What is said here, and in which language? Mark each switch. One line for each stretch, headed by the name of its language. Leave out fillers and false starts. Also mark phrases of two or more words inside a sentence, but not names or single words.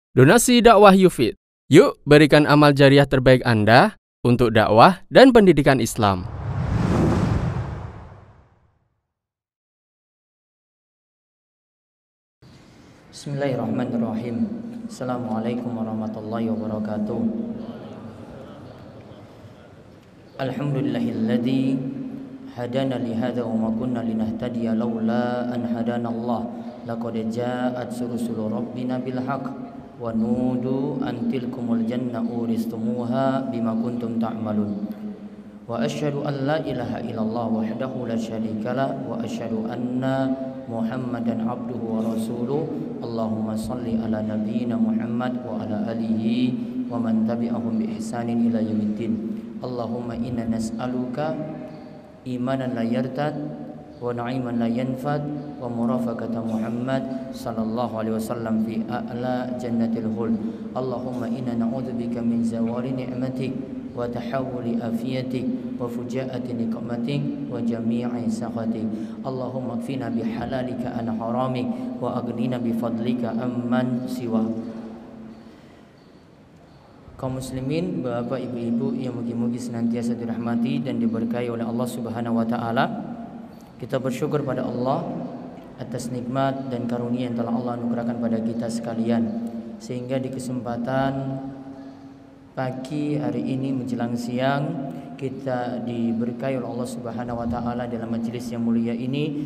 Indonesian: Donasi dakwah Yufid. Yuk berikan amal jariah terbaik Anda untuk dakwah dan pendidikan Islam.
Arabic: بسم الله الرحمن الرحيم. السلام عليكم ورحمة الله وبركاته. الحمد لله الذي هدانا لهذا وما كنا لنهتدي لولا أن هدانا الله. لقد جاءت رسل ربنا بالحق ونودوا أن تلكم الجنة أورثتموها بما كنتم تعملون. وأشهد أن لا إله إلا الله وحده لا شريك له وأشهد أن محمدا عبده ورسوله. اللهم صل على نبينا محمد وعلى آله ومن تبعهم بإحسان إلى يوم الدين. اللهم إنا نسألك إيمانا لا يرتد ونعيما لا ينفد ومرافقة محمد صلى الله عليه وسلم في أعلى جنة الخلد. اللهم إنا نعوذ بك من زوال نعمتك وتحول عافيتك وفجاءة نقمتك وجميع سخطك. اللهم اكفنا بحلالك عن حرامك وأغننا بفضلك عمن سواك.
Indonesian: Kaum muslimin, bapak ibu-ibu yang mugi-mugi senantiasa dirahmati dan diberkahi oleh Allah
Arabic: سبحانه وتعالى.
Indonesian: Kita bersyukur pada Allah atas nikmat dan karunia yang telah Allah anugerahkan pada kita sekalian, sehingga di kesempatan pagi hari ini menjelang siang kita diberkahi oleh Allah
Arabic: سبحانه وتعالى
Indonesian: dalam majelis yang mulia ini.